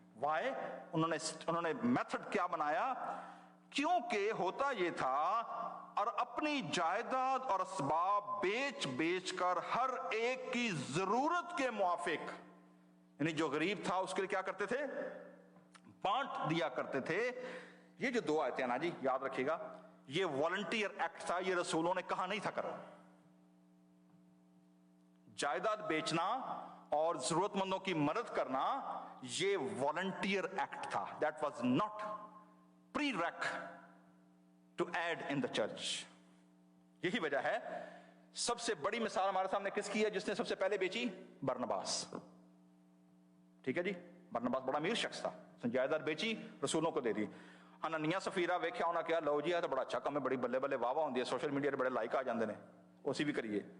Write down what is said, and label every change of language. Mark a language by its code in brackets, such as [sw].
[ur] وائے؟ انہوں نے میتھڈ کیا بنایا؟ کیونکہ ہوتا یہ تھا، اور اپنی جائیداد اور اسباب بیچ بیچ کر ہر ایک کی ضرورت کے موافق، یعنی جو غریب تھا اس کے لیے کیا کرتے تھے؟ بانٹ دیا کرتے تھے. یہ جو 2 آیتیں نا جی، یاد رکھیے گا، یہ والنٹیئر ایکٹ تھا. یہ رسولوں نے کہا نہیں تھا کرو. جائیداد بیچنا اور ضرورت مندوں کی مدد کرنا یہ والنٹیئر ایکٹ تھا. [en] That was not prereq to aid in the church. [ur] یہی وجہ ہے سب سے بڑی مثال ہمارے سامنے کس کی ہے جس نے سب سے پہلے بیچی؟ برنباس. ٹھیک ہے جی، برنباس بڑا امیر شخص تھا، جائیداد بیچی، رسولوں کو دے دی. [pa] ہننیا سفیرہ ویکھیا ہونا کیا، لو جی ہے تو بڑا اچھا کام ہے، بڑی بلے بلے واہ واہ ہوندی ہے، سوشل میڈیا تے بڑے لائک آ جاندے نے، اسی بھی کریے.